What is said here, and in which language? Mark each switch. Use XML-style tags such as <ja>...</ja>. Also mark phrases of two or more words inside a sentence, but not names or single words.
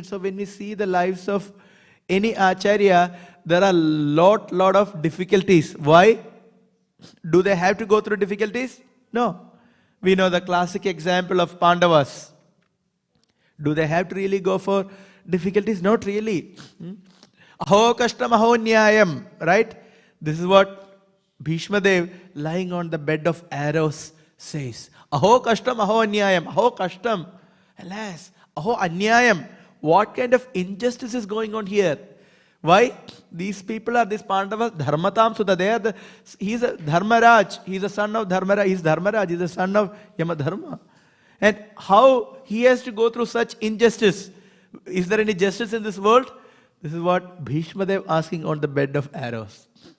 <en>So when we see the lives of any acharya, there are lot of difficulties. Why? Do they have to go through difficulties? No. We know the classic example of Pandavas. Do they have to really go for difficulties? Not really.</en> <sa>Aho kashtam aho nyayam,</sa> <en>right? This is what Bhishma Dev, lying on the bed of arrows, says.</en> <sa>Aho kashtam aho nyayam. Aho kashtam. Alas. Aho anyayam.</sa> <en>What kind of injustice is going on here? Why? These people are, these Pandavas, Dharmatam Sudha. He's a Dharmaraj. He's a son of Dharmaraj. He's Dharmaraj. He's the son of Yamadharma. And how he has to go through such injustice? Is there any justice in this world? This is what Bhishma Dev asking on the bed of arrows.</en>